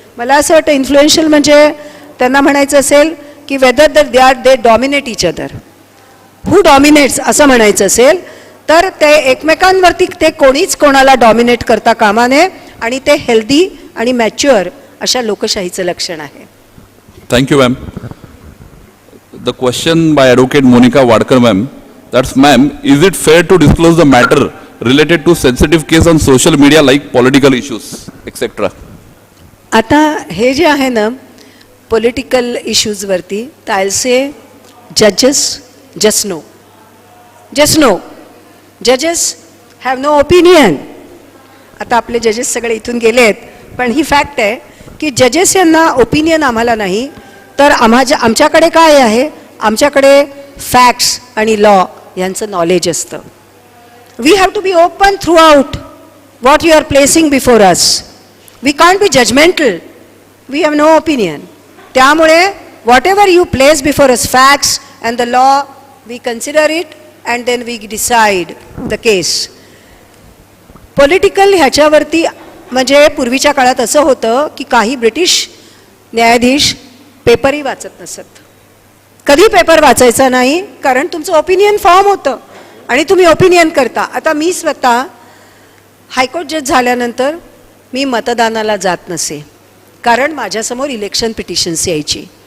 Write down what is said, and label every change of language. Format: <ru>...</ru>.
<mr>मला असं वाटतं इन्फ्लुएन्शियल म्हणजे त्यांना म्हणायचं असेल की</mr> <en>Whether they dominate each other.</en> <mr>हू डॉमिनेट्स असं म्हणायचं असेल तर ते एकमेकांवरती ते कोणीच कोणाला डॉमिनेट करता कामा नये. आणि ते हेल्दी आणि मॅच्युअर अशा लोकशाहीचं लक्षण आहे.</mr> <en>Thank you, ma'am. The question by Advocate Monica Bhatkar, ma'am. That's, ma'am, is it fair to disclose the matter related to sensitive case on social media like political issues, etc.?</en> <mr>आता हे जे आहे ना political इश्यूजवरती,</mr> <en>I will say जजेस just no, just no. जजेस have no opinion.</en> <mr>आता आपले जजेस सगळे इथून गेले आहेत, पण ही फॅक्ट आहे की जजेस यांना ओपिनियन आम्हाला नाही, तर आमच्याकडे काय आहे, आमच्याकडे फॅक्ट्स आणि लॉ यांचं नॉलेज असतं.</mr> <en>We have to be open throughout. what you are placing before us. We can't be judgmental. We have no opinion.</en> <mr>त्यामुळे</mr> <en>whatever you place before us, facts and the law, we consider it and then we decide the case. Political</en> <mr>ह्याच्यावरती म्हणजे पूर्वीच्या काळात असं होतं की काही British न्यायाधीश पेपरही वाचत नसत. कधी पेपर वाचायचा नाही, कारण तुमचं ओपिनियन फॉर्म होतं आणि तुम्ही ओपिनियन करता. आता मी स्वतः हायकोर्ट जज झाल्यानंतर मी मतदानाला जात नसे, कारण माझ्यासमोर इलेक्शन पिटिशन्स यायची.</mr>